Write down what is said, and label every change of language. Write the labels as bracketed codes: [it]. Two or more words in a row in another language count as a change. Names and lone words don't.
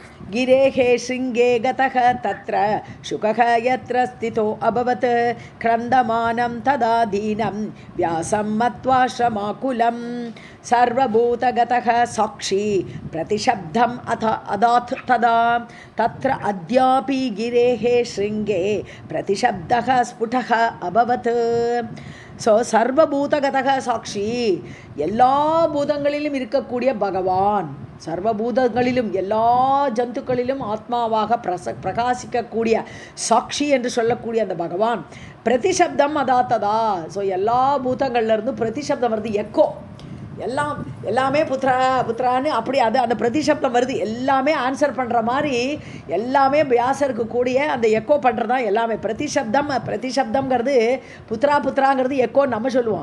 [sa] गिरेः शृङ्गे गतः तत्र शुकः यत्र स्थितो अभवत् क्रन्दमानं तदा दीनं व्यासं मत्वा श्रमाकुलं सर्वभूतगतः साक्षी प्रतिशब्दम् अथ अदात् तदा तत्र अद्यापि गिरेः शृङ्गे प्रतिशब्दः स्फुटः अभवत् [ta] ஸோ சர்வபூதகதக சாட்சி எல்லா பூதங்களிலும் இருக்கக்கூடிய பகவான் சர்வபூதங்களிலும் எல்லா ஜந்துக்களிலும் ஆத்மாவாக பிரகாசிக்கக்கூடிய சாட்சி என்று சொல்லக்கூடிய அந்த பகவான் [sa] प्रतिशब्दम् अदात् तदा [ta] ஸோ எல்லா பூதங்கள்லேருந்து பிரதிசப்தம் வருது எக்கோ எல்லாமே புத்ரா புத்ரான்னு அப்படி அது அந்த பிரதிசப்தம் வருது எல்லாமே ஆன்சர் பண்ணுற மாதிரி எல்லாமே வியாசருக்கு கூடிய அந்த எக்கோ பண்ணுறது தான் எல்லாமே பிரதிசப்தம்ங்கிறது புத்ரா புத்ராங்கிறது எக்கோ நம்ம சொல்லுவோம்.